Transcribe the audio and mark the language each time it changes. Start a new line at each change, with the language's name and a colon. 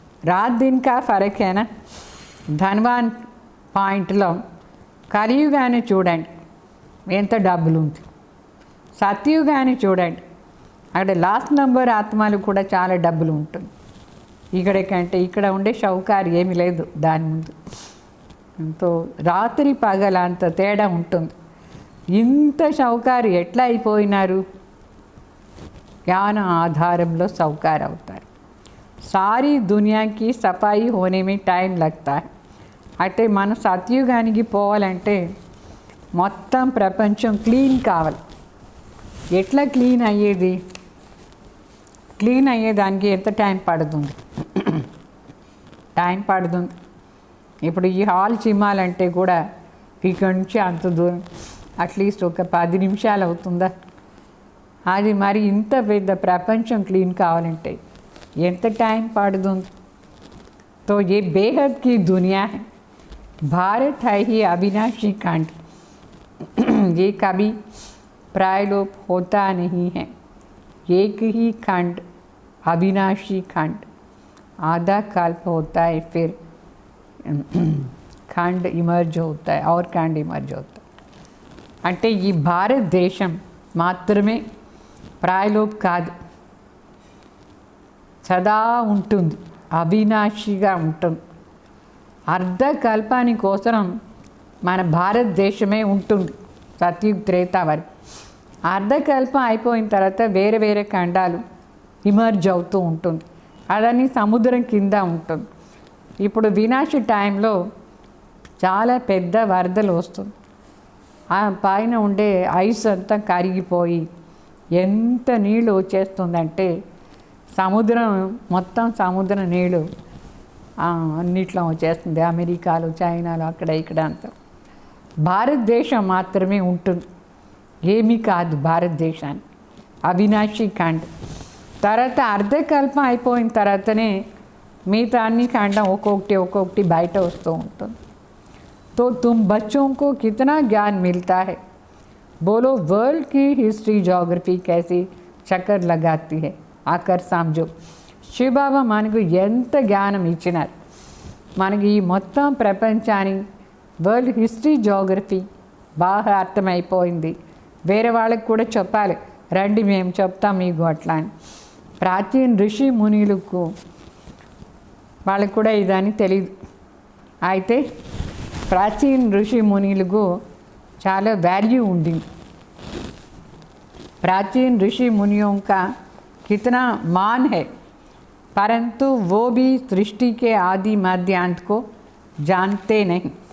Hindi: रात दिन का फ़र्क है ना.
Telugu: ధనవాన్ పాయింట్లో కలియుగాన్ని చూడండి ఎంత డబ్బులు ఉంది. సత్యుగాన్ని చూడండి అక్కడ లాస్ట్ నెంబర్ ఆత్మలు కూడా చాలా డబ్బులు ఉంటుంది. ఇక్కడికంటే ఇక్కడ ఉండే షౌకారు ఏమీ లేదు దాని ముందు. ఎంతో రాత్రి పగల అంత తేడా ఉంటుంది. ఇంత షౌకారు ఎట్లా అయిపోయినారు? జ్ఞాన ఆధారంలో సౌకారు అవుతారు.
Hindi: सारी दुनिया की सफाई होने में टाइम लगता है.
Telugu: అయితే మన సత్యుగానికి పోవాలంటే మొత్తం ప్రపంచం క్లీన్ కావాలి. ఎట్లా క్లీన్ అయ్యేది? క్లీన్ అయ్యేదానికి ఎంత టైం పడుతుంది? టైం పడుతుంది. ఇప్పుడు ఈ హాల్ చిమ్మాలంటే కూడా ఇక్కడి నుంచి అంత దూరం అట్లీస్ట్ ఒక 10 నిమిషాలు అవుతుందా? అది మరి ఇంత పెద్ద ప్రపంచం క్లీన్ కావాలంటే ఎంత
Hindi: टाइम पड़ता? तो ये बेहद की दुनिया है. भारत है ही अविनाशी खंड. ये कभी प्रायलोप होता नहीं है. एक ही खंड अविनाशी खंड. आधा कल्प होता है, फिर खंड इमर्ज होता है और खंड इमर्ज होता है.
Telugu: అంటే ఈ భారతదేశం మాత్రమే ప్రాయలోప్ కాదు, సదా ఉంటుంది, అవినాశిగా ఉంటుంది. అర్ధకల్పాని కోసం మన భారతదేశమే ఉంటుంది సత్యుగ త్రేత వరకు. అర్ధకల్పం అయిపోయిన తర్వాత వేరే వేరే ఖండాలు ఇమర్జ్ అవుతూ ఉంటుంది. అదని సముద్రం కింద ఉంటుంది. ఇప్పుడు వినాశ టైంలో చాలా పెద్ద వరదలు వస్తుంది. ఆ పైన ఉండే ఐస్ అంతా కరిగిపోయి ఎంత నీళ్ళు వచ్చేస్తుందంటే సముద్రం మొత్తం సముద్ర నీళ్ళు అన్నిట్లో వచ్చేస్తుంది. అమెరికాలో, చైనాలో, అక్కడ ఇక్కడ అంతా. భారతదేశం మాత్రమే ఉంటుంది, ఏమీ కాదు భారతదేశాన్ని. అవినాశి ఖండ్. తర్వాత అర్ధకల్పం అయిపోయిన తర్వాతనే మిగతా అన్ని ఖండం ఒక్కొక్కటి బయట వస్తూ ఉంటుంది.
Hindi: तो तुम बच्चों को कितना ज्ञान मिलता है? बोलो, वर्ल्ड की हिस्ट्री जोग्रफी कैसी चक्कर लगाती है, आकर समझो.
Telugu: శివబాబా మనకు ఎంత జ్ఞానం ఇచ్చినారు. మనకి ఈ మొత్తం ప్రపంచానికి వరల్డ్ హిస్టరీ జోగ్రఫీ బాగా అర్థమైపోయింది. వేరే వాళ్ళకి కూడా చెప్పాలి, రండి మేము చెప్తాం మీకు అట్లా అని. ప్రాచీన ఋషి మునులకు వాళ్ళకు కూడా ఇదని తెలియదు. అయితే प्राचीन ऋषि मुनिलको చాలా वैल्यू ఉండింది.
Hindi: प्राचीन ऋषि मुनियों का कितना मान है, परंतु वो भी सृष्टि के आदि मध्य अंत को जानते नहीं.